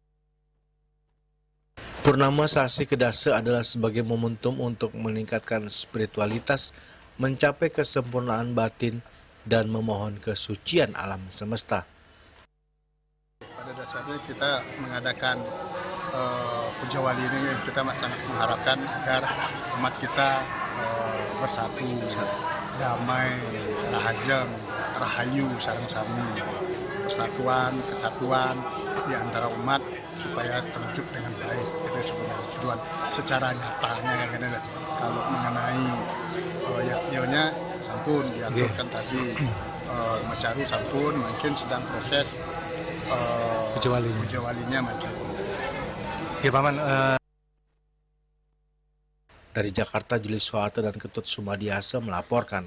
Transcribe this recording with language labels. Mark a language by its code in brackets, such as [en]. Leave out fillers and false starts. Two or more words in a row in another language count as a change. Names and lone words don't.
[id] Purnama Sasi Kedase adalah sebagai momentum untuk meningkatkan spiritualitas, mencapai kesempurnaan batin, dan memohon kesucian alam semesta. Pada dasarnya kita mengadakan Puja Wali ini, kita sangat mengharapkan agar umat kita bersatu, damai, [ban] rahajeng, rahayu, sareng sami, [id] persatuan, kesatuan di antara umat supaya terwujud dengan baik. Itu sebenarnya tujuan secara nyatanya kan. Kalau mengenai yaknionya [ban] sampun diaturkan [id] tadi, Macaru sampun mungkin sedang proses Puja Walinya mungkin. Ya Paman. Dari Jakarta, Julius Soeharto dan Ketut Sumadiasa melaporkan.